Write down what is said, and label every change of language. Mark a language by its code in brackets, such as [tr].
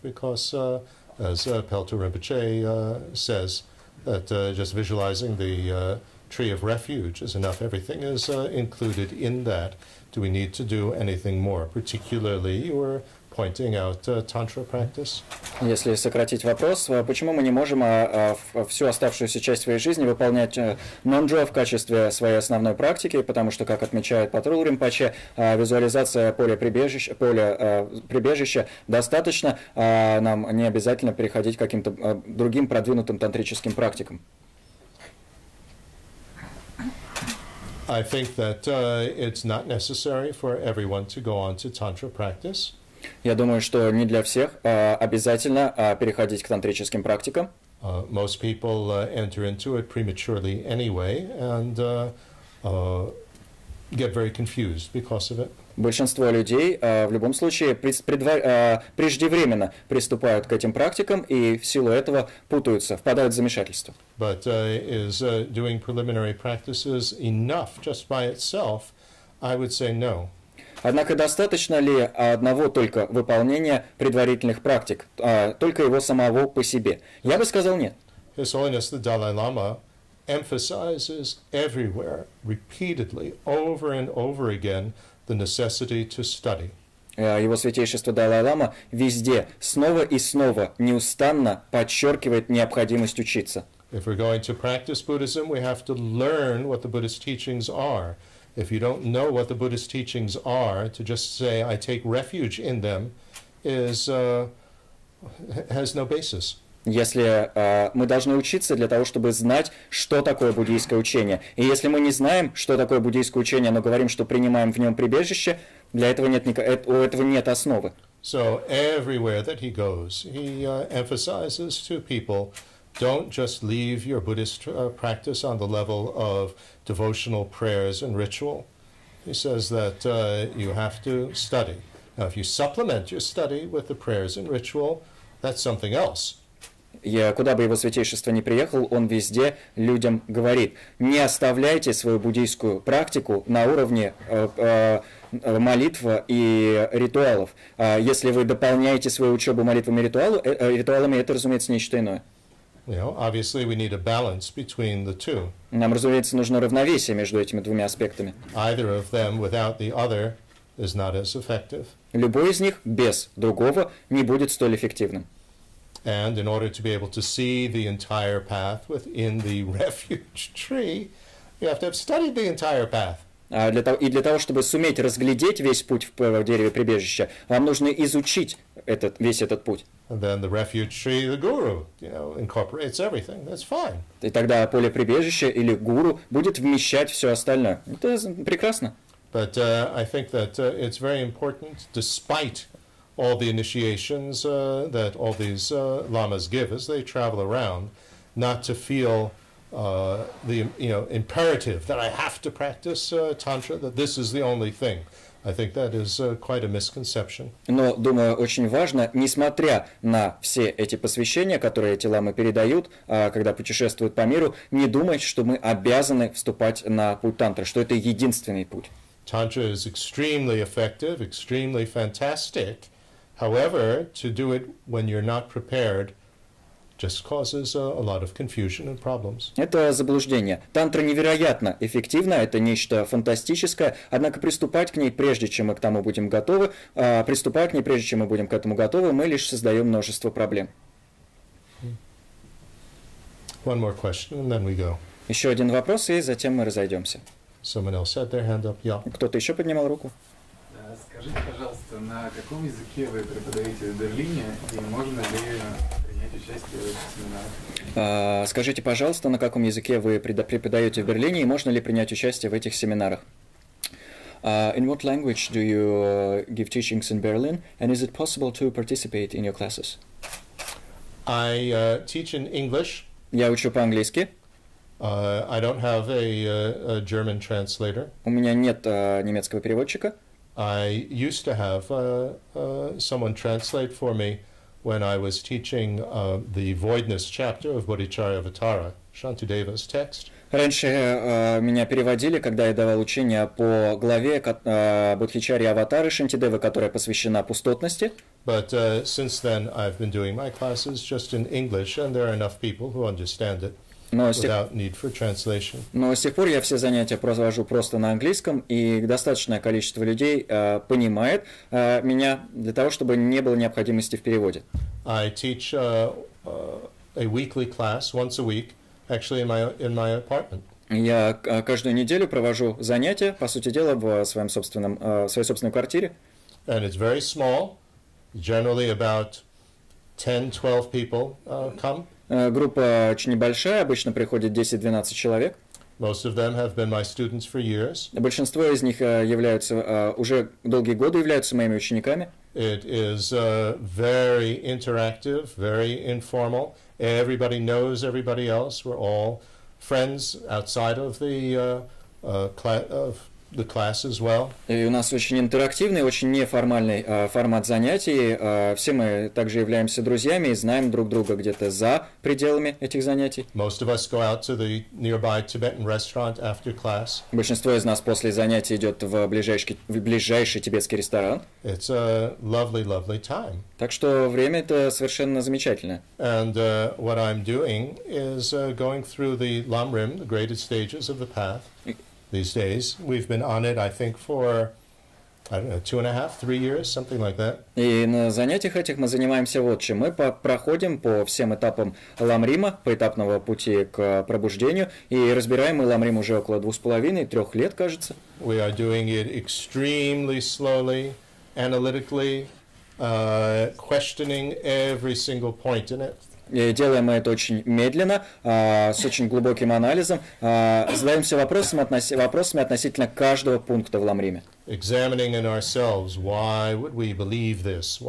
[en] Because, as Pelto Rinpoche says, that just visualizing the tree of refuge is enough. Everything is included in that. Do we need to do anything more? Particularly, you were pointing out Tantra practice. [ru] Если сократить вопрос, почему мы не можем всю оставшуюся часть своей жизни выполнять Nyondro в качестве своей основной практики, потому что, как отмечает Патрул Ринпоче, визуализация поля прибежища достаточно, нам не обязательно переходить к каким-то другим продвинутым тантрическим практикам. [en] I think that it's not necessary for everyone to go on to Tantra practice. [ru] Я думаю, что не для всех обязательно переходить к тантрическим практикам. [en] Most people enter into it prematurely anyway and get very confused because of it. [ru] Большинство людей в любом случае преждевременно приступают к этим практикам и в силу этого путаются, впадают в замешательство. [en] But is doing preliminary practices enough just by itself? I would say no. [ru] Однако достаточно ли одного только выполнения предварительных практик, только его самого по себе? Я бы сказал нет. [en] His Holiness the Dalai Lama emphasizes everywhere, repeatedly, over and over again, the necessity to study. [ru] Его Святейшество Далай-Лама везде, снова и снова, неустанно подчеркивает необходимость учиться. [en] If we're going to practice Buddhism, we have to learn what the Buddhist teachings are. If you don't know what the Buddhist teachings are, to just say, I take refuge in them, has no basis. [ru] Если мы должны учиться для того, чтобы знать, что такое буддийское учение. И если мы не знаем, что такое буддийское учение, но говорим, что принимаем в нем прибежище, для этого у этого нет основы. [en] So everywhere that he goes, he emphasizes to people, don't just leave your Buddhist practice on the level of devotional prayers and ritual. He says that you have to study. Now, if you supplement your study with the prayers and ritual, that's something else. [ru] Куда бы его святейшество ни приехал, он везде людям говорит, не оставляйте свою буддийскую практику на уровне молитв и ритуалов. Если вы дополняете свою учебу молитвами и ритуалами, это, разумеется, нечто иное. [en] Obviously we need a balance between the two. [ru] Нам, разумеется, нужно равновесие между этими двумя аспектами. [en] Either of them without the other is not as effective. [ru] Любой из них без другого не будет столь эффективным. [en] And in order to be able to see the entire path within the refuge tree, you have to have studied the entire path. [ru] И для того, чтобы суметь разглядеть весь путь в дереве прибежища, вам нужно изучить весь этот путь. [en] And then the refuge tree, the guru, incorporates everything. That's fine. [ru] И тогда поле прибежища или гуру будет вмещать все остальное. Это прекрасно. [en] But I think that it's very important, despite all the initiations that all these lamas give as they travel around, not to feel the imperative that I have to practice tantra, that this is the only thing. I think that is quite a misconception. [ru] Но, думаю, очень важно, несмотря на все эти посвящения, которые эти ламы передают, когда путешествуют по миру, не думать, что мы обязаны вступать на путь тантры, что это единственный путь. [en] Tantra is extremely effective, extremely fantastic. However, to do it when you're not prepared just causes a lot of confusion and problems. [ru] Это заблуждение. Тантра невероятно эффективна, это нечто фантастическое, однако приступать к ней, прежде чем мы к тому будем готовы, приступая к ней, прежде чем мы будем к этому готовы, мы лишь создаем множество проблем. [en] One more question, and then we go. [ru] Еще один вопрос, и затем мы разойдемся. [en] Someone else had their hand up. Yeah. [ru] Кто-то еще поднимал руку? Скажите, пожалуйста, на каком языке вы преподаете в Берлине, и можно ли принять участие в этих семинарах? Скажите, пожалуйста, на каком языке вы преподаете в Берлине, и можно ли принять участие в этих семинарах? [en] In what language do you give teachings in Berlin, and is it possible to participate in your classes? I teach in English. [ru] Я учу по-английски. [en] I don't have a German translator. [ru] У меня нет немецкого переводчика. [en] I used to have someone translate for me when I was teaching the voidness chapter of Bodhicharyavatara, Shantideva's text. [ru] Раньше меня переводили, когда я давал учение по главе Бодхичарья Аватары Шантидевы, которая посвящена пустотности. [en] But since then I've been doing my classes just in English, and there are enough people who understand it. Without need for translation. [ru] Но с тех пор я все занятия провожу просто на английском, и достаточное количество людей понимает меня для того, чтобы не было необходимости в переводе. [en] I teach a weekly class once a week, actually in my apartment. [ru] Я каждую неделю провожу занятия, по сути дела, в своей собственной квартире. [en] And it's very small. Generally about 10-12 people come. [ru] Группа очень небольшая, обычно приходит 10-12 человек. [en] Most of them have been my students for years. [ru] Большинство из них являются уже долгие годы являются моими учениками. [en] It is very interactive, very informal. Everybody knows everybody else. We're all friends outside of the class as well. [ru] И у нас очень интерактивный, очень неформальный формат занятий. Все мы также являемся друзьями и знаем друг друга где-то за пределами этих занятий. [en] Most of us go out to the nearby Tibetan restaurant after class. [ru] Большинство из нас после занятий идет в ближайший тибетский ресторан. [en] It's a lovely, lovely time. [ru] Так что время это совершенно замечательное. [en] And what I'm doing is going through the Lamrim, the graded stages of the path. These days, we've been on it, I think, for, 2.5-3 years, something like that. [ru] И на занятиях этих мы занимаемся вот чем. Мы проходим по всем этапам Ламрима, поэтапного пути к пробуждению, и разбираем мы Ламрим уже около 2,5-3 лет, кажется. [en] We are doing it extremely slowly, analytically, questioning every single point in it. [ru] И делаем мы это очень медленно, с очень глубоким анализом, задаемся вопросами относительно каждого пункта в Ламриме. [en] Examining in ourselves, why would we believe this?